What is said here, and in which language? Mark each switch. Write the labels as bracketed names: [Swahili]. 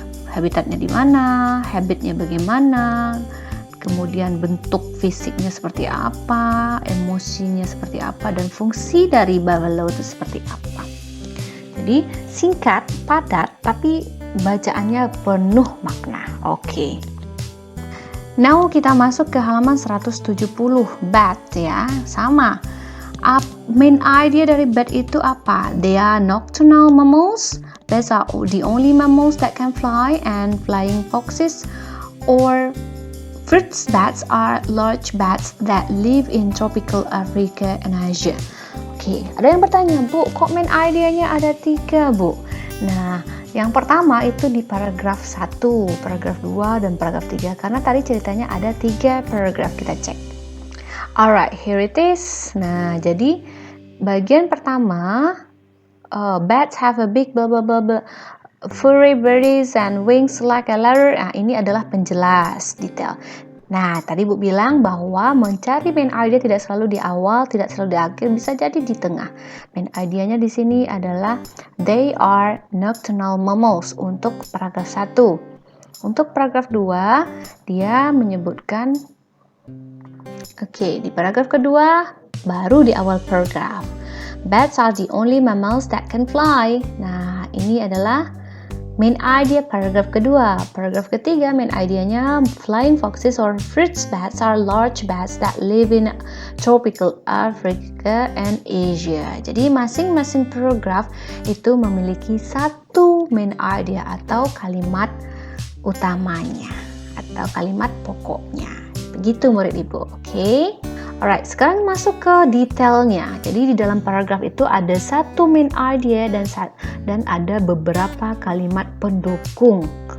[Indonesian] Habitatnya di mana, habitnya bagaimana, kemudian bentuk fisiknya seperti apa, emosinya seperti apa, dan fungsi dari buffalo itu seperti apa. Jadi singkat, padat, tapi bacaannya penuh makna. Oke. Now kita masuk ke halaman 170, bat ya, sama. Main idea dari bat itu apa? [English] They are nocturnal mammals. Bats are the only mammals that can fly, and flying foxes or fruit bats are large bats that live in tropical Africa and Asia. [Indonesian] Oke, ada yang bertanya, Bu, kok main idea-nya ada 3, Bu? Nah, yang pertama itu di paragraf 1, paragraf 2, dan paragraf 3. Karena tadi ceritanya ada 3 paragraf, kita cek. [English] Alright, here it is. [Indonesian] Nah, jadi bagian pertama, [English] bats have a big blah blah blah blah, furry bodies and wings like a ladder. [Indonesian] Nah, ini adalah penjelas detail. Nah, tadi Bu bilang bahwa mencari main idea tidak selalu di awal, tidak selalu di akhir, bisa jadi di tengah. Main idea-nya di sini adalah [English] they are nocturnal mammals [Indonesian] untuk paragraf 1. Untuk paragraf 2, dia menyebutkan di paragraf kedua, baru di awal paragraf. [English] Bats are the only mammals that can fly. [Indonesian] Nah, ini adalah main idea paragraf kedua. Paragraf ketiga, main idenya [English] flying foxes or fruit bats are large bats that live in tropical Africa and Asia. [Indonesian] Jadi masing-masing paragraf itu memiliki satu main idea atau kalimat utamanya atau kalimat pokoknya. Begitu murid Ibu, oke? Alright, sekarang masuk ke detailnya. Jadi di dalam paragraf itu ada satu main idea dan ada beberapa kalimat pendukung.